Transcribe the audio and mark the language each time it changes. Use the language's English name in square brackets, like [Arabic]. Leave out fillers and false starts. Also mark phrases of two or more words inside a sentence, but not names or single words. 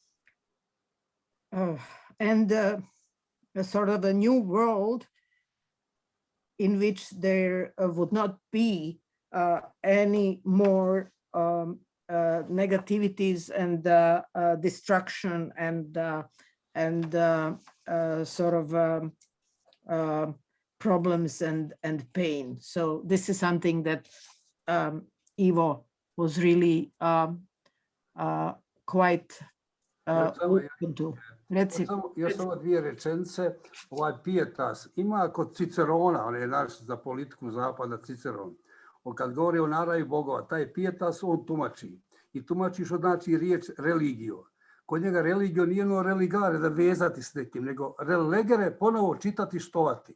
[English] and a sort of a new world in which there would not be any more negativities and destruction and sort of problems and pain. So this is something that Ivo was really quite open to. [Croatian] Reci. Još samo dvije rečenice. Ovaj pietas ima kod Cicerona, on je naš za politiku zapada Ciceron. On kad govori o naravi bogova, taj pietas on tumači. I tumači što znači riječ religio. Kod njega religio nije ono religare, da vezati s nekim, nego relegere ponovo čitati, štovati.